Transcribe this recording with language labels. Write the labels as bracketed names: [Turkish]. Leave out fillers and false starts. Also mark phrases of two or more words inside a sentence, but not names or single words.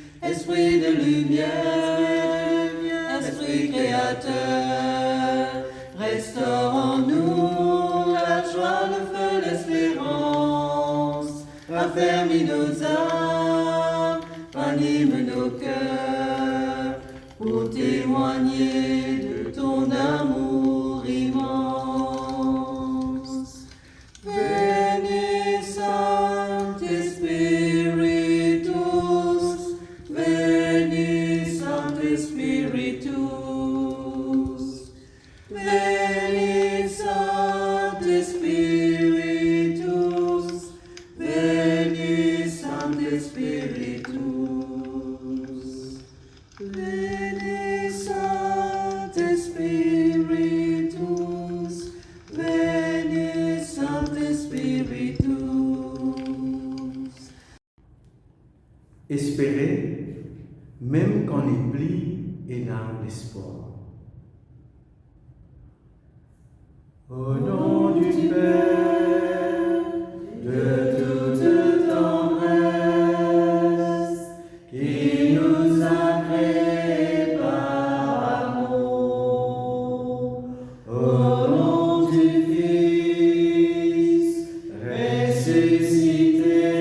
[French] Esprit de lumière, Esprit créateur, restaure en nous la joie, le feu, l'espérance. Affermis nos âmes, anime nos cœurs, pour témoigner de ton amour immense. [Latin] Veni Sancte Spiritus, Veni Sancte Spiritus, Veni Sancte Spiritus, Veni Sancte Spiritus, Veni Sancte Spiritus, Veni Sancte Spiritus. [French] Espérer, même quand les plis et n'a l'espoir. Au nom du Père, de toute tendresse, qui nous a créés par amour, au nom du Fils ressuscité,